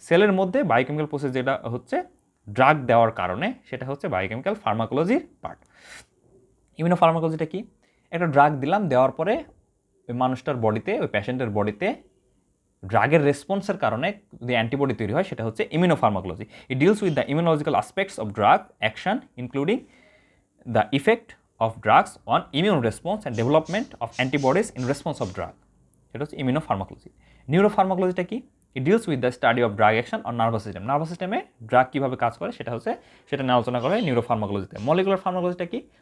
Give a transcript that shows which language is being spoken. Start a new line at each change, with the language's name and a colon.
Bangla: সেলের মধ্যে biochemical process যেটা হচ্ছে ড্রাগ দেওয়ার কারণে, সেটা হচ্ছে বায়োকেমিক্যাল ফার্মাকোলজির পার্ট। ইমিউনো ফার্মাকোলজিটা কি? একটা ড্রাগ দিলাম, দেওয়ার পরে ওই মানুষটার বডিতে, ওই পেশেন্টের বডিতে ড্রাগের রেসপন্সের কারণে যদি অ্যান্টিবডি তৈরি হয়, সেটা হচ্ছে immuno pharmacology.
English: It deals with the immunological aspects of drug action including the effect of drugs on immune response and development of antibodies in response of drug.
Bangla: এটা হচ্ছে ইমিউনোফার্মাকোলজি। নিউরোফার্মাকোলজিটা কি?
English: It deals with the study of drug action on nervous system.
Bangla: Nervous সিস্টেমে drug কীভাবে কাজ করে সেটা নিয়ে আলোচনা করা হয় নিউরোফার্মাকোলজিতে। মলিকুলার ফার্মাকোলজিটা কি?